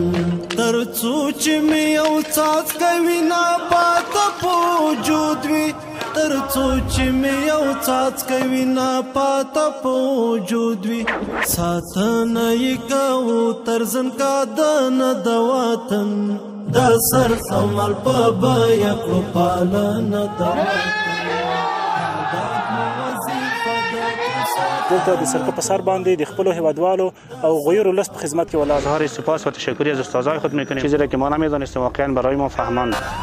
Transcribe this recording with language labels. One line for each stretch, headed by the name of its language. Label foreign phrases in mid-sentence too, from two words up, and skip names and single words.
Pashto: تر څو چې مې یو څاڅکی وینه پاته په وجود وي تر څو چې مې یو څاڅکی وینه پاته په وجود وي ساتنه یې کوو تر زنکادنه د وطن د سر عمل په بیه کړو پالنه د وطن. دلته د سرکه په سر باندې د خپلو هیوادوالو او غیور لست په خدمت کې ولاړ.
Persian: اظهار سپاس و تشکری از استادای خود میکنیم چیزی را که ما نمیدانستیم واقعا برای ما فهماند.